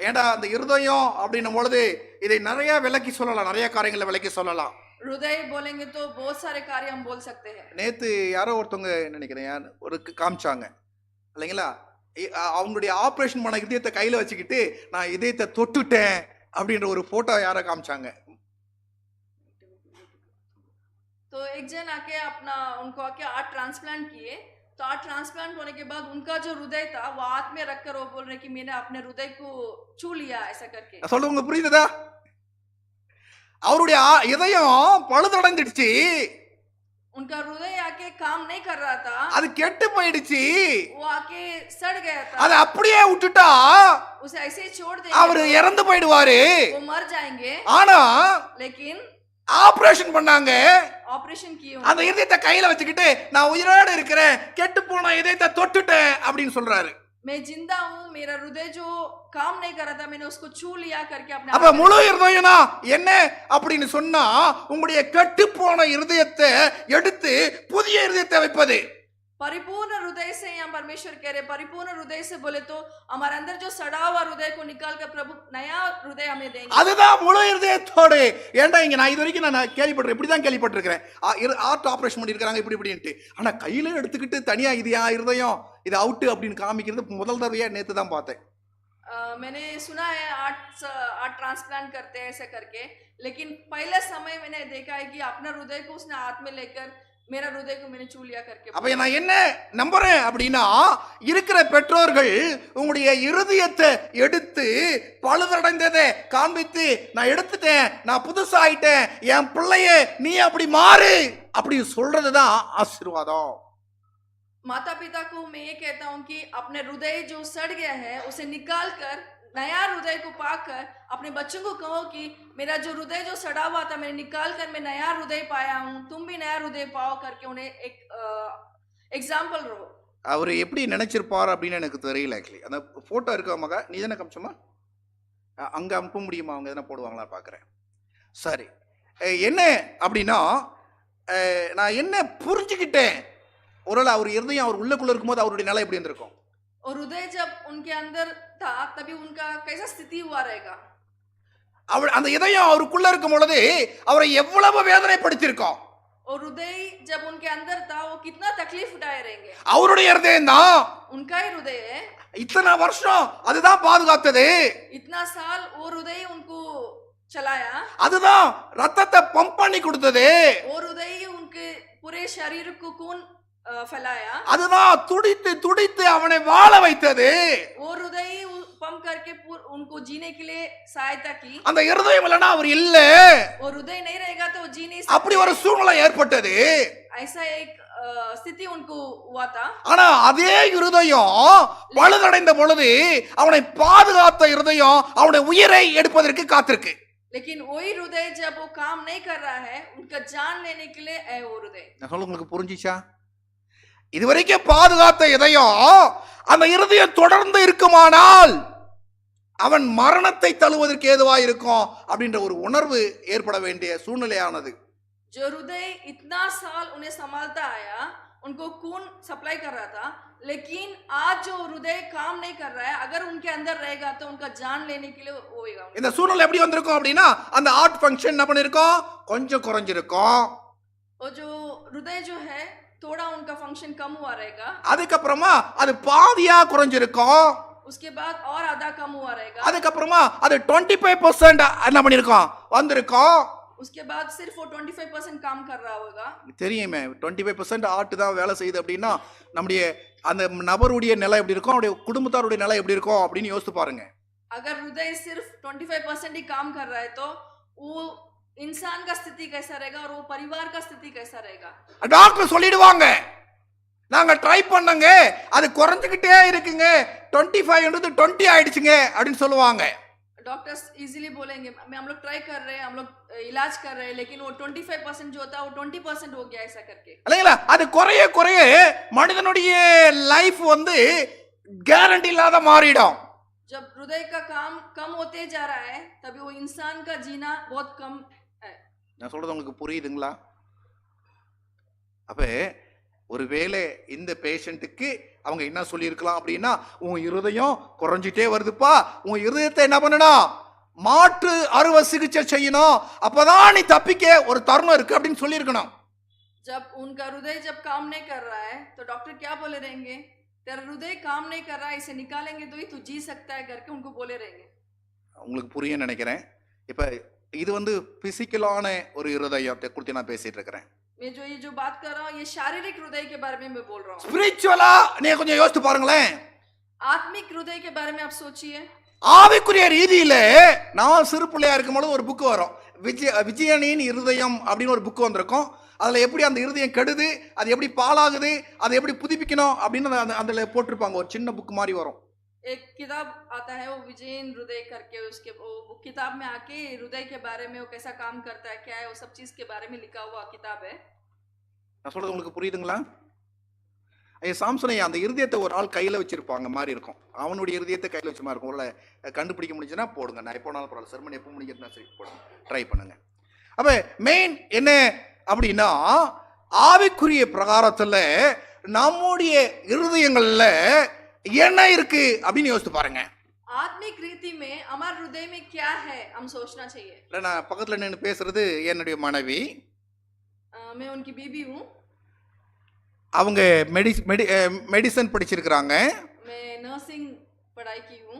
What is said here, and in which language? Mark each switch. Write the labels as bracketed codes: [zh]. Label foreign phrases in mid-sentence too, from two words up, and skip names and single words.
[ta] ஏண்டா அந்த இருதயம் அப்படின்னும் பொழுது இதை நிறைய விளக்கி சொல்லலாம், நிறைய காரியங்களை விளக்கி சொல்லலாம். [hi] हृदय बोलेंगे तो बहुत सारे कार्य हम बोल सकते हैं. [ta] நேத்து யாரோ ஒருத்தவங்க நினைக்கிறேன் ஒரு காமிச்சாங்க இல்லைங்களா, அவங்களுடைய ஆபரேஷன் பண்ண இதயத்தை கையில வச்சுக்கிட்டு நான் இதயத்தை தொட்டுட்டேன் அப்படின்ற ஒரு போட்டோ யாரோ காமிச்சாங்க. [hi] तो एक जन आके अपना उनको आके [en] heart transplant [hi] किए, तो [en] heart transplant [hi] होने के बाद उनका जो हृदय था वो हाथ में रखकर वो बोल रहे कि मैंने अपने हृदय को छू लिया ऐसा करके. [ta] சொல்லுங்க, புரியுதா? அவருடைய இதயம் பழுதடைஞ்சிடுச்சு, [hi] उनका हृदय आके काम नहीं कर रहा था, [ta] அது கெட்டு போயிடுச்சு, [hi] वो आके सड़ गया था. [ta] அதை அப்படியே விட்டுட்டா [hi] उसे ऐसे ही छोड़ [ta] அவர் [hi] देंगे [ta] இறந்து போயிடுவாரு. [hi] वो मर जाएंगे. [ta] ஆனா [hi] लेकिन [ta] ஆபரேஷன் பண்ணாங்க, [hi] ऑपरेशन किए [ta] அந்த இதயத்தை கையில வச்சுக்கிட்டு நான் உயிரோடு இருக்கிறேன், கெட்டு போன இதயத்தை தொட்டுட்டேன் அப்படின்னு சொல்றாரு. [hi] मैं जिंदा हूँ, मेरा हृदय जो काम नहीं कर रहा था मैंने उसको छू लिया करके अपने [ta] அப்ப முழு இருதயம்னா என்ன அப்படின்னு சொன்னா, உங்களுடைய கெட்டு போன இருதயத்தை எடுத்து புதிய இருதயத்தை வைப்பது. [hi] परिपूर्ण हृदय से यहाँ परमेश्वर कह रहे, परिपूर्ण हृदय से बोले तो हमारे अंदर जो सड़ा हुआ हृदय को निकाल कर प्रभु नया हृदय हमें देंगे. [ta] அதுதான் முழு இருதயத்தோடு. ஏன்டா இங்க நான் இது வரைக்கும் நான் கேள்விப்பட்டிருக்கேன், இப்படிதான் கேள்விப்பட்டிருக்கிறேன், [en] heart operation [ta] பண்ணிருக்காங்க இப்படி இப்படின்ட்டு. ஆனா கையில எடுத்துக்கிட்டு தனியா இது இருதயம் இது அவுட் அப்படின்னு காமிக்கிறது முதல் தடவையா நேத்து தான் பார்த்தேன். [hi] मैंने सुना है [en] heart transplant [hi] करते हैं ऐसे करके, लेकिन पहले समय मैंने देखा है कि अपना हृदय को उसने हाथ में लेकर मेरा हृदय को मैंने छू लिया करके. [ta] அப்ப நான் என்ன நம்புறேன் அப்படின்னா, இருக்கிற பெற்றோர்கள் உங்களுடைய இருதயத்தை எடுத்து பழுதடைந்ததை காண்பித்து நான் எடுத்துட்டேன், நான் புதுசாயிட்டேன், என் பிள்ளைய நீ அப்படி மாறு அப்படி சொல்றதுதான் ஆசீர்வாதம். [hi] माता पिता को मैं ये कहता हूँ कि अपने हृदय जो सड़ गया है उसे निकाल कर नया हृदय को पाकर अपने बच्चों को कहो कि मेरा जो हृदय जो सड़ा हुआ था मैंने निकाल कर मैं नया हृदय पाया हूँ, तुम भी नया हृदय पाओ करके उन्हें एक एग्जाम्पल रहो. [ta] அவர் எப்படி நினைச்சிருப்பார் அப்படின்னு எனக்கு தெரியல. ஆக்சுவலி அந்த போட்டோ இருக்க மகா நீ தானே காமிச்சோமா, அங்க அனுப்ப முடியுமா, அவங்க எதனா போடுவாங்களா பார்க்குறேன். சரி, என்ன அப்படின்னா நான் என்ன புரிஞ்சுக்கிட்டேன், ஒருவேளை அவர் இருதயம் அவர் உள்ளுக்குள்ள இருக்கும்போது அவருடைய நிலை எப்படி இருந்திருக்கும். [hi] और हृदय जब उनके अंदर था तभी उनका कैसा स्थिति हुआ रहेगा. [ta] அவர் அந்த இதயம் அவருக்குள்ள இருக்கும் பொழுது அவரை எவ்வளவு வேதனைப்படுத்தியிருக்கோம். [hi] और हृदय जब उनके अंदर था वो कितना तकलीफ उठाए रहेंगे. [ta] அவருடைய இருதயம் தான் [hi] उनका ही हृदय है, [ta] இத்தனை வருஷம் அதுதான் பாதுகாத்தது, [hi] इतना साल वो हृदय उनको चलाया, [ta] அதுதான் ரத்தத்தை பம்ப் பண்ணி கொடுத்தது, [hi] और हृदय उनके पूरे शरीर को खून फैलाया, [ta] அதுதான் துடித்து துடித்து அவனை வாழ வைத்தது. [hi] वो हृदय पंप करके उनको जीने के लिए सहायता की. [ta] அந்த இருதயம் இல்லைன்னா அவர் இல்ல, [hi] और हृदय नहीं रहेगा तो वो जी नहीं [ta] அப்படி [hi] सकते. [ta] ஒரு சூழ்நிலை ஏற்பட்டது. [hi] ऐसा एक स्थिति उनको हुआ था. [ta] ஆனா அதே இருதயம் பழுதடைந்த பொழுது அவனை பாதுகாத்த இருதயம் அவனுடைய உயிரை எடுப்பதற்கு காத்திருக்கு. [hi] लेकिन वही हृदय जब वो काम नहीं कर रहा है उनका जान लेने के लिए है वो हृदय. [ta] நான் சொல்ல உங்களுக்கு புரிஞ்சிச்சா? இதுவரைக்கும் பாதுகாத்த இதயம் அந்த இருதயம் தொடர்ந்து இருக்குமானால் அவன் மரணத்தை தழுவதற்கு ஏதுவா இருக்கும் அப்படின்ற ஒரு உணர்வு ஏற்பட வேண்டிய சூழ்நிலையானது. [hi] जो हृदय इतना साल उन्हें संभालता आया, उनको खून सप्लाई कर रहा था, लेकिन आज जो हृदय काम नहीं कर रहा है अगर उनके अंदर रहेगा तो उनका जान लेने के लिए होएगा. [ta] இந்த சூழ்நிலை எப்படி வந்திருக்கும் அப்படின்னா, அந்த [en] heart function [ta] என்ன பண்ணிருக்கும், கொஞ்சம் குறைஞ்சிருக்கும். [hi] और जो हृदय जो है थोड़ा उनका फंक्शन कम हुआ रहेगा, [ta] அதுக்கப்புறமா அது பாதியா குறைஞ்சிருக்கும். [hi] उसके बाद और आधा कम हुआ रहेगा, [ta] அதுக்கப்புறமா அது 25% என்ன பண்ணிருக்கும் வந்திருக்கும். [hi] उसके बाद सिर्फ वो 25% काम कर रहा होगा. [ta] தெரியுமே 25% ஆட்டு தான் வேலை செய்யுது அப்படின்னா நம்முடைய அந்த நபருடைய நிலை எப்படி இருக்கும், அவருடைய குடும்பத்தாருடைய நிலை எப்படி இருக்கும் அப்படின்னு யோசித்து பாருங்க. [hi] अगर हृदय सिर्फ 25% ही काम कर रहा है तो वो इंसान का स्थिति कैसा रहेगा और वो परिवार का स्थिति कैसा रहेगा. [ta] டாக்டர் சொல்லிடுவாங்க, நாங்க ட்ரை பண்ணங்க அது குறைஞ்சிக்கிட்டே இருக்குங்க, 25 20 ஆயிடுச்சுங்க அப்படின்னு சொல்லுவாங்க. [en] doctors easily [hi] बोलेंगे हम लोग ट्राई कर रहे हैं, हम लोग इलाज कर रहे हैं, लेकिन वो 25% जो होता है वो 20% हो गया ऐसा करके. [ta] இல்லைங்களா? அது குறைய குறைய மனிதனுடைய லைஃப் வந்து கேரண்டி இல்லாத மாறிடும். [hi] जब हृदय का काम कम होते जा रहा है तभी वो इंसान का जीना बहुत कम है. [ta] நான் சொல்றது உங்களுக்கு புரியுதுங்களா? அப்ப ஒருவேளை இந்த பேஷண்ட்டுக்கு அவங்க என்ன சொல்லியிருக்கலாம் அப்படின்னா, உன் இருதயம் குறைஞ்சிட்டே வருதுப்பா, உன் இருதயத்தை என்ன பண்ணணும், மாற்று அறுவை சிகிச்சை செய்யணும், அப்பதான் நீ தப்பிக்க ஒரு தருணம் இருக்கு அப்படின்னு சொல்லியிருக்கணும். जब उनका हृदय जब काम नहीं कर रहा है तो डॉक्टर क्या बोले रहेंगे, तेरा हृदय काम नहीं कर रहा है, इसे निकालेंगे तो ही तू जी सकता है करके उनको बोले रहेंगे. உங்களுக்கு புரியும் நினைக்கிறேன். இப்ப இது வந்து பிசிக்கலான ஒரு இருதயத்தை குறித்து நான் பேசிட்டு இருக்கிறேன். [hi] मैं जो बात कर रहा हूँ ये शारीरिक हृदय के बारे में मैं बोल रहा हूँ. [ta] ஸ்பிரிச்சுவலா நீங்க கொஞ்சம் யோசித்து பாருங்களேன். [hi] आत्मिक हृदय के बारे में आप सोचिए. [ta] ஆவிக்குரிய ரீதியில நான் சிறு பிள்ளையா இருக்கும்போது ஒரு புக் வரும், விஜயனின் இருதயம் அப்படின்னு ஒரு புக் வந்திருக்கும். அதுல எப்படி அந்த இருதயம் கெடுது, அது எப்படி பாலாகுது, அதை எப்படி புதுப்பிக்கணும் அப்படின்னு அதுல போட்டிருப்பாங்க. ஒரு சின்ன புக் மாதிரி வரும். [hi] एक किताब आता है वो विजयन हृदय करके, उसके वो किताब में आके हृदय के बारे में वो कैसा काम करता है क्या है वो सब चीज के बारे में लिखा हुआ किताब है. [ta] நான் சொல்றது உங்களுக்கு புரியுதுங்களா? சாம்சனை அந்த இருதயத்தை ஒரு ஆள் கையில வச்சிருப்பாங்க மாதிரி இருக்கும். அவனுடைய இருதயத்தை கையில வச்ச மாதிரி இருக்கும். ஒரு கண்டுபிடிக்க முடிஞ்சுன்னா போடுங்க, நான் எப்போ நாளும் பரவாயில்ல, செர்மன் எப்போ முடிக்கிறதுனா சரி போடுங்க, ட்ரை பண்ணுங்க. அப்ப மெயின் என்ன அப்படின்னா, ஆவிக்குரிய பிரகாரத்துல நம்முடைய இருதயங்கள்ல என்ன இருக்கு அப்படின்னு யோசித்து பாருங்க. [hi] आत्मिक रीति में हमारे हृदय में क्या है हम सोचना चाहिए. [ta] இல்ல நான் பக்கத்துல நின்று பேசுறது என்னுடைய மனைவி, [hi] मैं उनकी बीबी हूँ, [ta] அவங்க மெடிசன் படிச்சிருக்கிறாங்க, [hi] मैं नर्सिंग पढ़ाई की हूँ,